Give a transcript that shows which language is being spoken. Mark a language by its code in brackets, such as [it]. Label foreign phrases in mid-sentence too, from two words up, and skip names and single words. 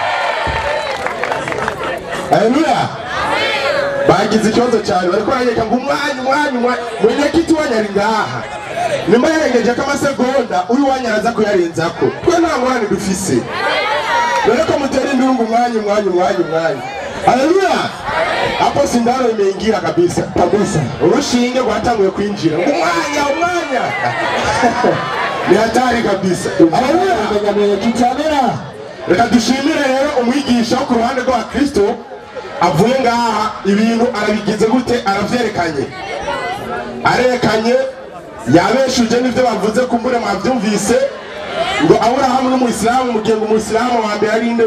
[rn] Haleluya. Bagize ikibazo cyane bariko baranyeka ngo umwanya mwenyekiti wanyari ngaha nimba yarengeje ko amasegonda uyu wanyaraza kuyarenzako, twe nta ngorane dufise, dore ko mutera indurungu umwanya. Haleluya. [sw] Hapo sindano imeingia kabisa. [rn] Urushinge rwatanguye kwinjira umwanya [sw] ni hatari kabisa. [rn] Haleluya. Reka dushimire rero umwigisha wo ku ruhande rwa Kristo avuye ngaha, ibintu arabigize gute, aravyerekanye, arekanye, yabeshuje n'ivyo bavuze kumbure mwavyumvise ngo Aburahamu n'umuyisilamu, mugenga umuyisilamu wa mbere ari inde?